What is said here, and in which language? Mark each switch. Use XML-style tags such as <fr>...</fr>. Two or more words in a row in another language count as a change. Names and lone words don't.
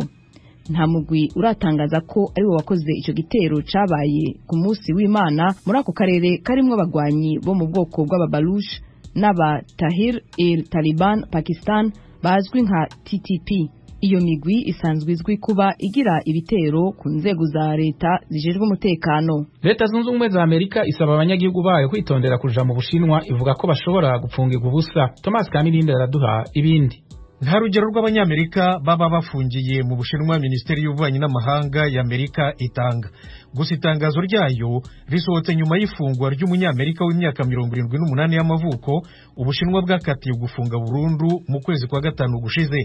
<rn>Nta mugwi uratangaza ko ari wo wakoze icyo gitero cabaye ku munsi w'Imana muri ako karere karimwo abagwanyi bo mu bwoko bw'ababalush n'aba Tahir el-Taliban Pakistan bazwi nka TTP. Iyo migwi isanzwe izwi kuba igira ibitero ku nzego za leta zijejwe umutekano. Leta Zunze Ubumwe za Amerika isaba abanyagihugu bayo kwitondera kuja mu Bushinwa, ivuga ko bashobora gupfungirwa ubusa. Thomas Kamirinde araduha ibindi.</rn> <rw>Nta rugero rw'abanyamerika baba bafungiye mu Bushinwa Minisiteri y'Ububanyi n'Amahanga y'Amerika itanga. Gusa itangazo ryayo risohotse nyuma y'ifungwa ry'umunyamerika w'imyaka 78 y'amavuko Ubushinwa bwakatiye gufunga burundu mu kwezi kwa 5 gushize.</rw>